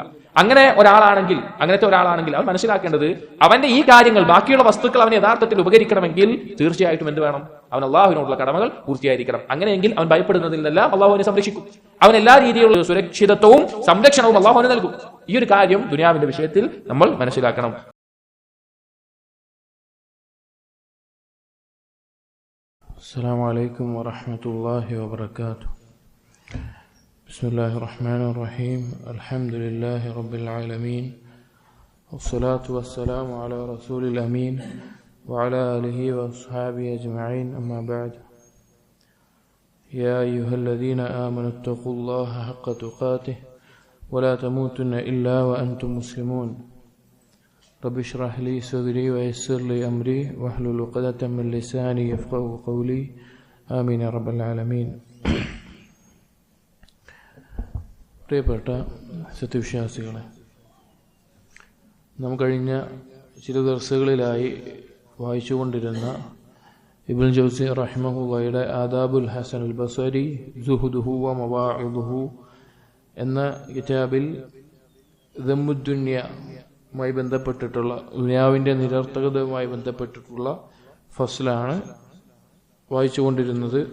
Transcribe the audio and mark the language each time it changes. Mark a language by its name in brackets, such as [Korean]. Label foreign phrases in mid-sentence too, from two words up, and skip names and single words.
[Malayalam] അങ്ങനത്തെ ഒരാളാണെങ്കിൽ അവൻ മനസ്സിലാക്കേണ്ടത്, അവന്റെ ഈ കാര്യങ്ങൾ, ബാക്കിയുള്ള വസ്തുക്കൾ അവന് യഥാർത്ഥത്തിൽ ഉപകരിക്കണമെങ്കിൽ തീർച്ചയായിട്ടും എന്ത് വേണം? അവൻ അള്ളാഹുവിനോടുള്ള കടമകൾ പൂർത്തിയായിരിക്കണം. അങ്ങനെയെങ്കിൽ അവൻ ഭയപ്പെടുന്നതിൽ നിന്നെല്ലാം അള്ളാഹു അവനെ സംരക്ഷിക്കും. അവൻ എല്ലാ രീതിയിലുള്ള സുരക്ഷിതത്വവും സംരക്ഷണവും അള്ളാഹു അവന് നൽകും. ഈ ഒരു കാര്യം ദുനിയാവിന്റെ വിഷയത്തിൽ നമ്മൾ മനസ്സിലാക്കണം. [Arabic] السلام عليكم ورحمة الله وبركاته. بسم الله الرحمن الرحيم. الحمد لله رب العالمين، والصلاة والسلام على رسول الأمين وعلى آله وأصحابه أجمعين. أما بعد، يا أيها الذين آمنوا اتقوا الله حق تقاته ولا تموتن إلا وأنتم مسلمون. رب اشرح لي صدري ويسر لي أمري واحلل عقدة من لساني يفقهوا قولي. آمين يا رب العالمين. [Malayalam] പ്രിയപ്പെട്ട സത്യവിശ്വാസികളെ, നാം കഴിഞ്ഞ ചില ദിവസങ്ങളിലായി വായിച്ചുകൊണ്ടിരുന്ന ഇബ്നുൽ ജൗസി റഹിമഹുള്ളയുടെ ആദാബുൽ ഹസൻ അൽ ബസരി സുഹുദുഹു വ മവാഇദുഹു എന്ന കിതാബിൽ ദമ്മുദ്ദുന്യയുമായി ബന്ധപ്പെട്ടിട്ടുള്ള, ദുനിയാവിൻ്റെ നിരർത്ഥകതയുമായി ബന്ധപ്പെട്ടിട്ടുള്ള ഫസ്ലാണ് വായിച്ചുകൊണ്ടിരുന്നത്.